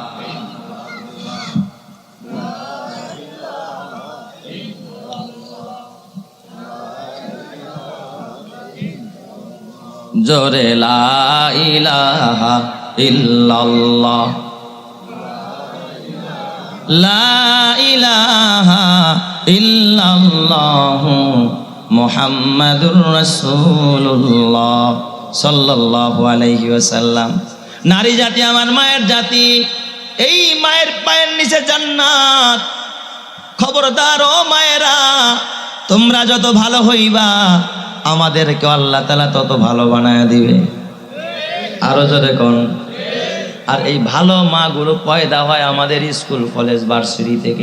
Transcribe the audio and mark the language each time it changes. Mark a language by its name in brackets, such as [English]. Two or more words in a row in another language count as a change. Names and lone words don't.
[Arabic] जोरे لا إله إلا الله، لا إله إلا الله محمد رسول الله صلى الله عليه وسلم. [Bangla] নারী জাতি আমার মায়ের জাতি, এই মায়ের পায়ের নিচে জান্নাত। খবরদার ও মায়েরা, তোমরা যত ভালো হইবা আমাদেরকে আল্লাহ তাআলা তত ভালো বানায় দিবে। আরো জোরে কোন। আর এই ভালো মা গুলো পয়দা হয় আমাদের স্কুল কলেজ ভার্সিটি থেকে।